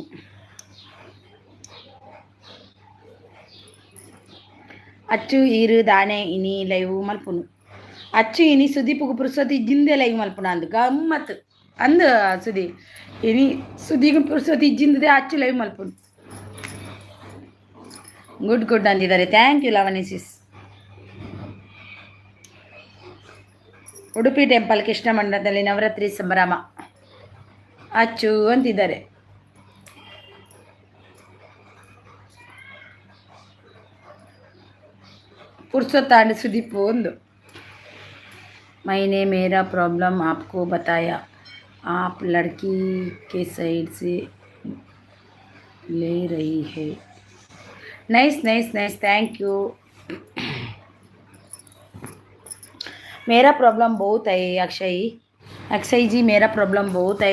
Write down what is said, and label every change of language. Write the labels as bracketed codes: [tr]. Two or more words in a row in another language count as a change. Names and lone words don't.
[tcy] ಅಚ್ಚು ಈರು ದಾನೆ ಇನಿ ಲೈವ್ ಮಲ್ಪುನು ಅಚ್ಚು ಇನಿ ಸುದೀಪ್ಗೂ ಪುರ್ಸೊತ್ತು ಇಜ್ಜಿಂದೆ ಲೈವ್ ಮಲ್ಪುನ ಅಂದು ಗಮ್ಮತ್ತು ಅಂದು ಸುದಿ ಇನಿ ಸುದಿಗೂ ಪುರ್ಸೊತ್ತು ಇಜ್ಜಿಂದದೆ ಅಚ್ಚು ಲೈವ್ ಮಲ್ಪುನು. [kn] ಗುಡ್ ಅಂದಿದ್ದಾರೆ. [en] thank you [kn] ಲಾವಣ್ಯ ಸಿಸ್. ಉಡುಪಿ ಟೆಂಪಲ್ ಕೃಷ್ಣ ಮಂಡಲದಲ್ಲಿ ನವರಾತ್ರಿ ಸಂಭ್ರಮ ಅಚ್ಚು ಅಂತಿದ್ದಾರೆ. [tcy] ಪುರ್ಸೊತ್ತಾಂಡ್ ಸುದೀಪ್ ಒಂದು [hi] मैंने मेरा प्रॉब्लम आपको बताया, आप लड़की के साइड से ले रही है. [en] nice thank you. [hi] मेरा प्रॉब्लम बहुत है अक्षय जी, मेरा प्रॉब्लम बहुत है.